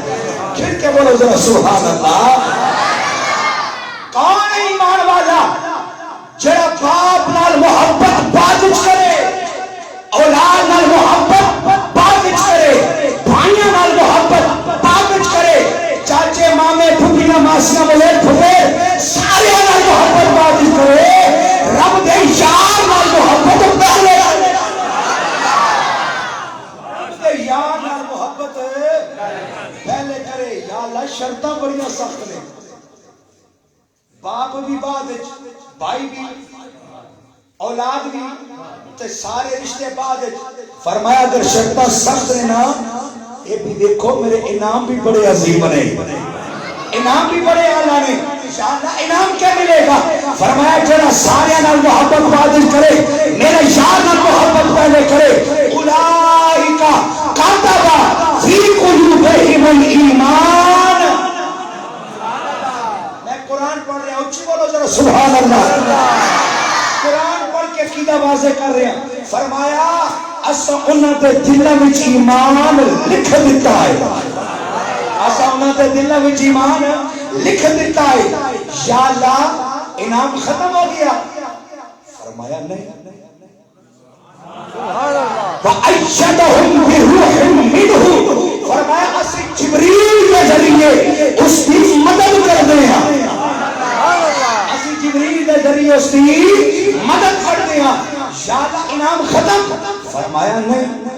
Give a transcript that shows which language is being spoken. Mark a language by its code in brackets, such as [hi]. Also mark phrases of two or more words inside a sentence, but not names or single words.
[pa] پھر کے بولو ذرا [ar] سبحان اللہ. [pa] کون ایمان والا جڑا باپ نال محبت بعد وچ کرے، اولاد نال محبت بعد وچ کرے، بھائیاں نال محبت بعد وچ کرے، چاچے مامے پھپھیاں ماسیاں ملے پھپھے سارے نال محبت بعد وچ کرے، رب دے یار نال محبت پہلے یار نال محبت پہلے کرے. یا اللہ شرطاں بڑیاں سخت نے. باپ بھی بعد بھائی بھی اولاد بھی تے سارے رشتے بعد فرمایا اگر شرطاں سخت نے نا یہ بھی دیکھو میرے انعام بھی بڑے عظیم نے انعام بھی بڑے اعلیٰ نے انشاءاللہ انعام کیا ملے گا فرمایا جڑا سارے نال محبت بادل کرے میرے یار نال محبت پہلے کرے [ar] اولئک کتب فی قلوبہم الایمان [pa] میں قرآن پڑھ رہا ہوں اچھی بولو ذرا [ar] سبحان اللہ [pa] قرآن پڑھ کے عقیدہ واضح کر رہے ہیں فرمایا اسا انہاں دے دلاں وچ ایمان لکھ دیتا ہے اسا انہاں دے دلاں وچ ایمان لکھ دیتا ہے یا اللہ انعام ختم ہو گیا فرمایا نہیں [ar] وَأَيَّدَهُمْ بِرُوحٍ مِّنْهُ [pa] فرمایا اسی جبریل کے ذریعے اس کی مدد کر دے ہیں اسی جبریل کے ذریعے اس کی مدد کر دے ہیں یا اللہ انعام ختم فرمایا نہیں